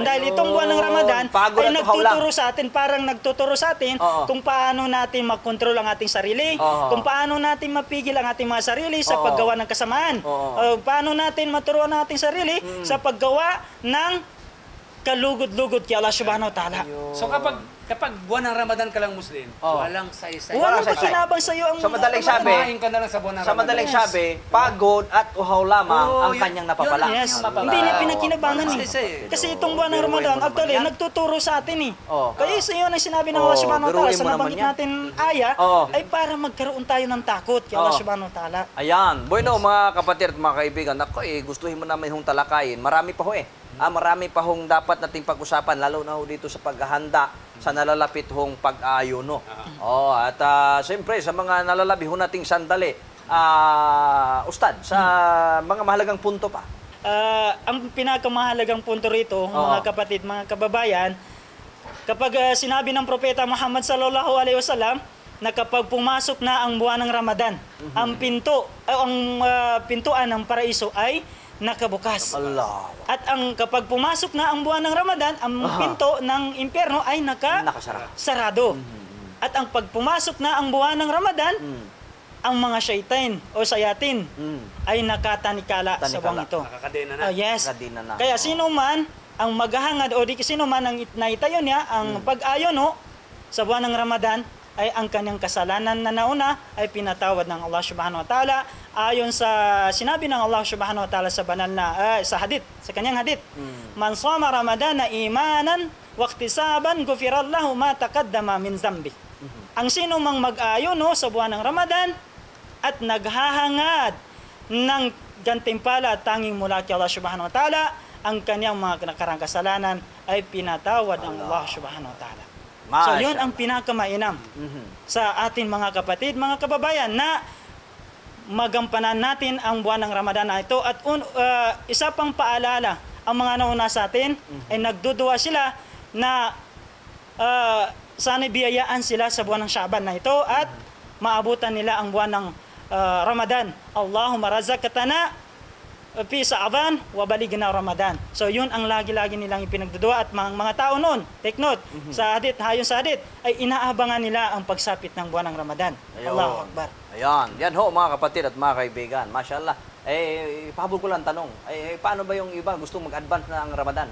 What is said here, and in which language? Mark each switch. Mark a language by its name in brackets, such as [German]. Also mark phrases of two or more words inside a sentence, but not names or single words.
[Filipino] Dahil itong buwan ng Ramadan ay nagtuturo sa atin, parang nagtuturo sa atin kung paano natin makontrol ang ating sarili, kung paano natin mapigil ang ating mga sarili sa paggawa ng kasamaan, paano natin maturuan ang ating sarili sa paggawa ng kalugod-lugod kay Allah [Arabic] سبحانه وتعالى. [Filipino] So kapag buwan ng Ramadan ka lang Muslim, walang saysay. Walang pakinabang sa iyo ang... Sa madaling sabi, kumain ka na lang sa buwan ng sa Ramadan. madaling sabi, pagod at uhaw lamang ang kanyang napapala. Yes. Hindi niya pinakinabangan Kasi itong buwan ng Ramadan, actually, nagtuturo sa atin Kaya isa yun ang sinabi ng Allah [Arabic] سبحانه وتعالى [Filipino] sa nabanggit natin aya, ay para magkaroon tayo ng takot kay Allah [Arabic] سبحانه وتعالى. [Filipino] Ayan. Bueno, mga kapatid at mga kaibigan, ako gustuhin mo namin hong talakayin. Marami pa marami pa hong dapat nating pag-usapan, lalo na dito sa paghahanda sa nalalapit hong pag-ayo, no? At siyempre, sa mga nalalabi ho nating sandali, Ustad, sa mga mahalagang punto pa. Ang pinakamahalagang punto rito, mga kapatid, mga kababayan, kapag sinabi ng Propeta Muhammad [Arabic] صلى الله عليه وسلم [Filipino] na kapag pumasok na ang buwan ng Ramadan, ang pintuan ng paraiso ay nakabukas. Allah. At kapag pumasok na ang buwan ng Ramadan, ang pinto ng impyerno ay nakasarado. At ang pagpumasok na ang buwan ng Ramadan, ang mga syaitan o sayatin ay nakatanikala sa buwang ito. Nakakadena na. Yes. Nakakadena na. Kaya sino man ang maghahangad o sino man ang naitayo niya, ang pag-ayon sa buwan ng Ramadan, ay ang kanyang kasalanan na nauna ay pinatawad ng Allah [Arabic] سبحانه وتعالى [Filipino] ayon sa sinabi ng Allah [Arabic] سبحانه وتعالى [Filipino] sa banal na sa hadith, sa kanyang hadith. [Arabic] من صام رمضان إيمانا واحتسابا غفر الله ما تقدم من ذنبه. [Filipino] Ang sino mang mag-ayon sa buwan ng Ramadan at naghahangad ng gantimpala tanging mula kay Allah [Arabic] سبحانه وتعالى, [Filipino] ang kanyang mga nakarang kasalanan ay pinatawad ng Allah [Arabic] سبحانه وتعالى. [Filipino] So yun ang pinakamainam sa atin mga kapatid, mga kababayan, na magampanan natin ang buwan ng Ramadan na ito. At isa pang paalala, ang mga nauna sa atin ay nagduduwa sila na sana biyayaan sila sa buwan ng Sha'ban na ito at maabutan nila ang buwan ng Ramadan. [Arabic] اللهم رزقتنا في شعبان وبلغنا رمضان. [Filipino] So yun ang lagi-lagi nilang ipinagdudua at mga tao noon, [English] take note, [Filipino] sa hadith, hayon sa hadith, ay inaabangan nila ang pagsapit ng buwan ng Ramadan. [Arabic] الله أكبر. [Filipino] Ayan. Yan ho mga kapatid at mga kaibigan. Mashallah. Pahabol ko lang tanong. Paano ba yung iba gusto mag-advance na ang Ramadan?